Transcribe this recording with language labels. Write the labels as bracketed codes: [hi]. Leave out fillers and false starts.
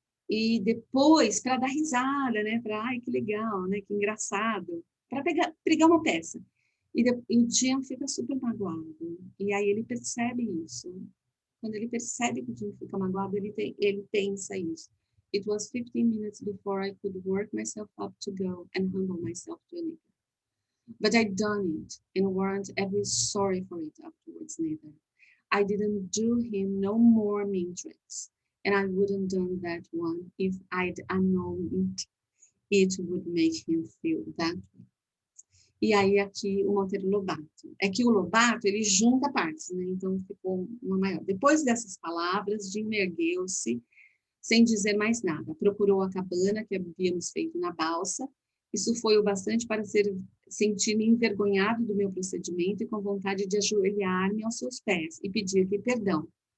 [pt] E depois, para dar risada, né, ai, que legal, né, que engraçado, para pregar uma peça. E o Jim fica super magoado, e aí ele percebe isso. Quando ele percebe que o Jim fica magoado, ele pensa isso. [en] It was 15 minutes before I could work myself up to go and humble myself to a nigger. But I'd done it, and weren't ever sorry for it afterwards neither. I didn't do him no more mean tricks, and I wouldn't done that one if I'd known it would make him feel that way. [pt] E aí aqui o Monteiro Lobato. É que o Lobato, ele junta partes, né? Então ficou uma maior. Depois dessas palavras, Jim ergueu-se, sem dizer mais nada. Procurou a cabana que havíamos feito na balsa. Isso foi o bastante para sentir-me envergonhado do meu procedimento e com vontade de ajoelhar-me aos seus pés e pedir-lhe perdão.